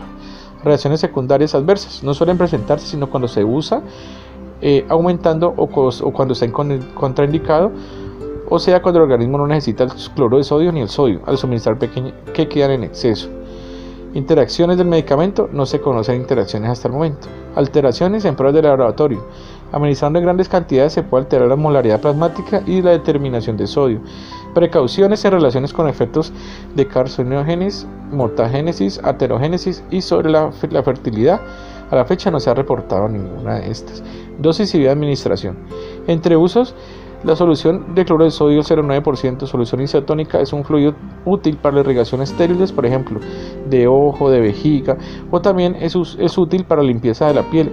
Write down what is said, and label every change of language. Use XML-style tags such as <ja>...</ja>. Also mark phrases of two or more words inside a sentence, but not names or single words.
<es>Reacciones secundarias adversas. No suelen presentarse sino cuando se usa aumentando o cuando está contraindicado, o sea cuando el organismo no necesita el cloruro de sodio ni el sodio al suministrar que quedan en exceso. Interacciones del medicamento. No se conocen interacciones hasta el momento. Alteraciones en pruebas de laboratorio. Administrando en grandes cantidades se puede alterar la molaridad plasmática y la determinación de sodio. Precauciones en relaciones con efectos de carcinogénesis, mutagénesis, aterogénesis y sobre la fertilidad. A la fecha no se ha reportado ninguna de estas. Dosis y vía de administración. Entre usos, la solución de cloruro de sodio 0,9%, solución isotónica, es un fluido útil para la irrigación estériles, por ejemplo, de ojo, de vejiga, o también es útil para la limpieza de la piel.</es>